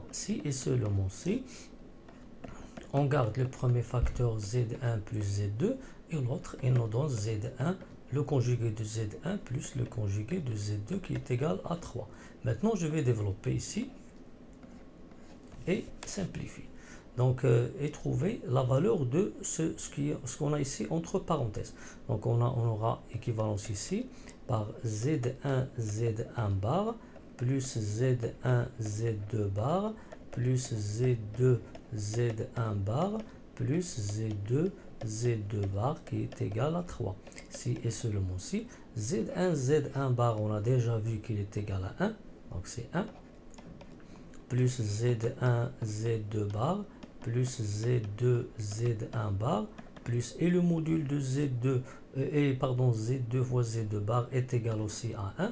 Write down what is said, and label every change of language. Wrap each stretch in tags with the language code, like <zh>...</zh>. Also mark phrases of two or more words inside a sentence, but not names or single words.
<fr>Si et seulement si on garde le premier facteur Z1 plus Z2 et l'autre il nous donne Z1 le conjugué de Z1 plus le conjugué de Z2 qui est égal à 3. Maintenant je vais développer ici et simplifier. Donc, et trouver la valeur de ce qu'on a ici entre parenthèses. Donc, on aura équivalence ici par Z1 Z1 bar plus Z1 Z2 bar plus Z2 Z1 bar plus Z2 Z2 bar qui est égal à 3. Si et seulement si. Z1 bar, on a déjà vu qu'il est égal à 1. Donc c'est 1. Plus Z1 Z2 bar plus Z2 Z1 bar plus et le module de Z2 Z2 fois Z2 bar est égal aussi à 1.</fr>